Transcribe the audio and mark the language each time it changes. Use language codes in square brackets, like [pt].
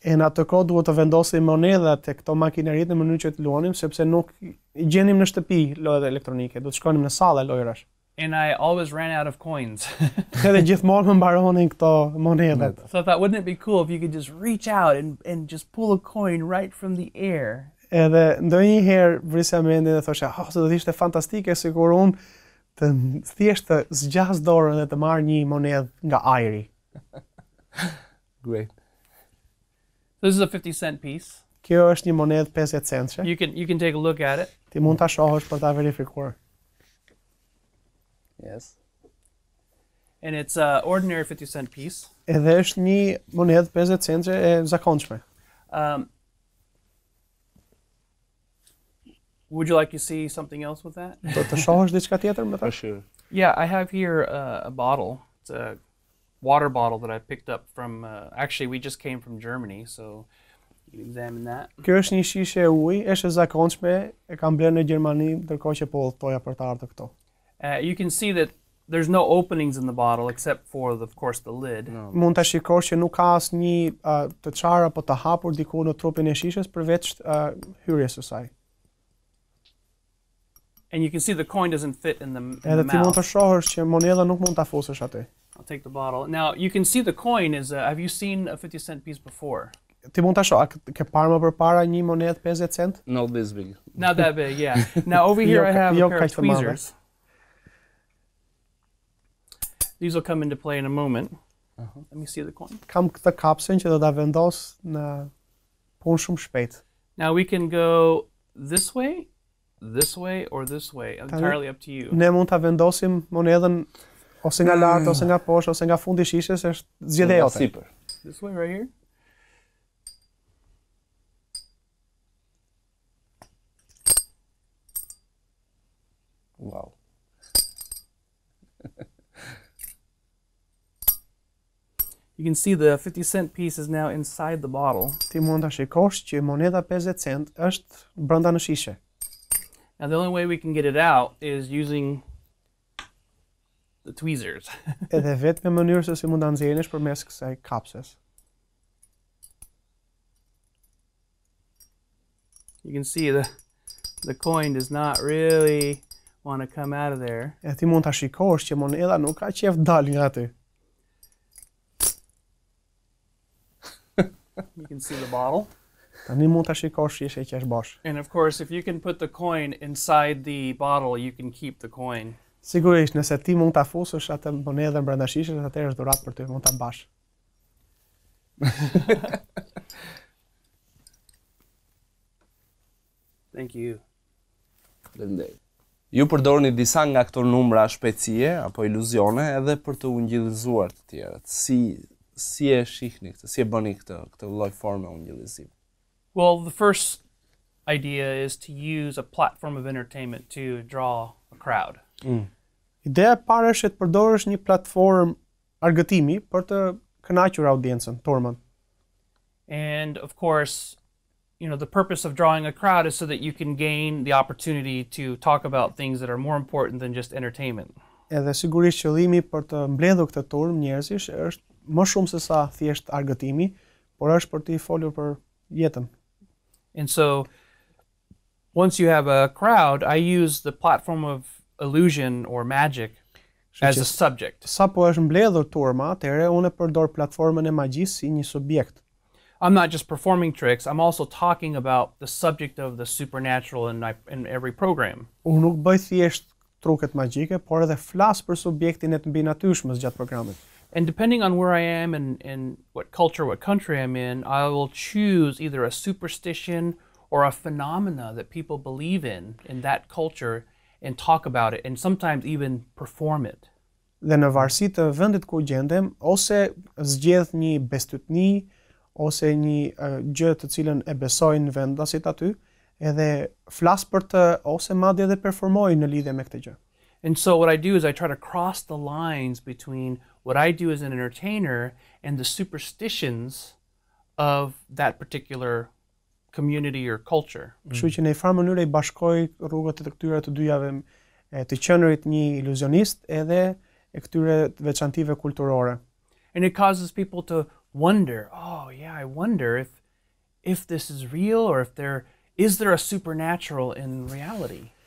[sq] E në atë kohë duhet të vendosim monedhat e këto makineritë në mënyrë që të luanim, sepse nuk I gjenim në shtëpi lojët elektronike, do të shkonim në sallë lojrash. [en] And I always ran out of coins. [sq] Edhe gjithmonë më mbaronin këto monedhat. [en] So I thought, wouldn't it be cool if you could just reach out and just pull a coin right from the air? [sq] Edhe ndonjëherë vrisja mendin dhe thosha, do të ishte fantastike sikur unë të thjesht të zgjas dorën dhe të marr një monedhë nga ajri. [en] Great. This is a 50-cent piece. [sq] Kjo është një monedhë 50 centshe. [en] You can take a look at it. [sq] Ti mund ta shohësh për ta verifikuar. [en] Yes. And it's an ordinary 50-cent piece. [sq] Edhe është një monedhë 50 centshe e zakonshme. [en] Would you like to see something else with that? [sq] Do të shohësh diçka tjetër me ta? [en] For sure. Yeah, I have here a bottle. It's a water bottle that I picked up from, actually we just came from Germany, so you can examine that. [sq] Kjo është një shishe ujë, është e zakonshme, e kam blerë në Gjermani, ndërkohë që po udhtoja për të ardhur këtu. [en] You can see that there's no openings in the bottle except for, of course, the lid. No. [sq] Mund ta shikosh që nuk ka asnjë të çarë apo të hapur diku në trupin e shishes përveç hyrjes së saj. [en] And you can see the coin doesn't fit in the [sq] Edhe ti mund të [en] mouth. [sq] shohësh që monedha nuk mund ta fusësh aty. [en] I'll take the bottle. Now, you can see the coin is, have you seen a 50-cent piece before? Ti mund ta shoh, ke parë më përpara një monedhë 50 cent? Not this big. Not that big, yeah. Now, over here I have a pair of tweezers. These will come into play in a moment. Let me see the coin. [sq] Kam këtë kapsën që do ta vendos në punë shumë shpejt. [en] Now, we can go this way, or this way. Entirely up to you. [sq] Ne mund ta vendosim monedhën ose nga lart, ose nga poshtë, ose nga fundi I shishes, është zgjedhja jote. Sipër. [en] This way, right here. Wow. You can see the 50-cent piece is now inside the bottle. [sq] Ti mund ta shikosh që monedha 50 cent është brenda në shishe. [en] Now, the only way we can get it out is using the tweezers. [sq] Edhe vetëm mënyrë se si mund ta nxjerrësh përmes kësaj kapses. [en] You can see the coin does not really want to come out of there. [sq] E ti mund ta shikosh që moneda nuk ka qef dal nga aty. [en] You can see the bottle. [sq] Tani mund ta shikosh që është bosh. [en] And of course, if you can put the coin inside the bottle, you can keep the coin. [sq] Sigurisht, nëse ti mund ta fusësh atë monedën brenda shishës, atëherë është dhuratë për ty, mund ta mbash. [en] Thank you. [sq] Ju përdorni disa nga këto numra shpejtësie apo iluzione edhe për të ungjillizuar të tjerët. Si e shihni këtë, si e bëni këtë lloj forme ungjillizimi? [en] Well, the first idea is to use a platform of entertainment to draw a crowd. [sq] Ideja e parë është të përdorësh një platformë argëtimi për të kënaqur audiencën, turmën. [en] And of course, you know, the purpose of drawing a crowd is so that you can gain the opportunity to talk about things that are more important than just entertainment. [sq] Edhe sigurisht qëllimi për të mbledhur këtë turmë njerëzish është më shumë se sa thjesht argëtimi, por është për të folur për jetën. [en] And so once you have a crowd, I use the platform of illusion or magic as a subject. [sq] Sa po është mbledhur turma, atëherë unë përdor platformën e magjisë si një subjekt. [en] I'm not just performing tricks, I'm also talking about the subject of the supernatural in every program. [sq] Unë nuk bëj thjesht truket magjike, por edhe flas për subjektin e të mbinatyrshmës gjatë programit. [en] And depending on where I am and what culture, what country I'm in, I will choose either a superstition or a phenomena that people believe in that culture and talk about it and sometimes even perform it. [sq] Dhe në varësi të vendit ku gjendem, ose zgjedh një bestytni, ose një gjë të cilën e besojnë vendasit aty, edhe flas për të ose madje edhe performoj në lidhje me këtë gjë. [en] And so what I do is I try to cross the lines between what I do as an entertainer and the superstitions of that particular community or culture. [sq] Kështu që në një farë mënyrë I bashkoj rrugët e këtyre të dyjave të qenurit një iluzionist edhe e këtyre veçantive kulturore. [en] And it causes people to wonder, oh yeah, I wonder if this is real or if is there a supernatural in reality.